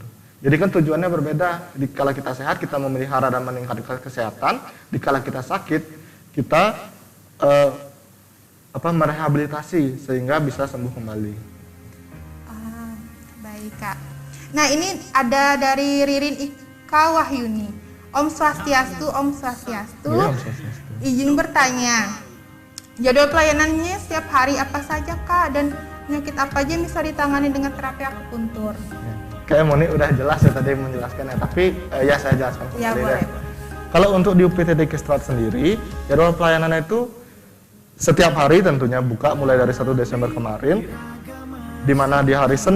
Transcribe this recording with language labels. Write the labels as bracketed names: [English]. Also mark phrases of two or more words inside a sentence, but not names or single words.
[Indonesian] Jadi kan tujuannya berbeda. Dikala kita sehat, kita memelihara dan meningkatkan kesehatan. Dikala kita sakit, kita merehabilitasi sehingga bisa sembuh kembali. Baik Kak. Nah, ini ada dari Ririn Ika Wahyuni. [Sanskrit] Om Swastiastu, Om Swastiastu. Iya, Om Swastiastu. [Indonesian] Izin bertanya, jadwal pelayanannya setiap hari apa saja Kak, dan penyakit apa aja yang bisa ditangani dengan terapi akupuntur? Ya. Kayak Moni udah jelas ya tadi menjelaskannya, tapi ya saya jelaskan kembali Ya, boleh. deh. Kalau untuk di UPTD Kesrat sendiri, jadwal pelayanannya itu setiap hari tentunya buka mulai dari 1 Desember kemarin, di mana di hari Senin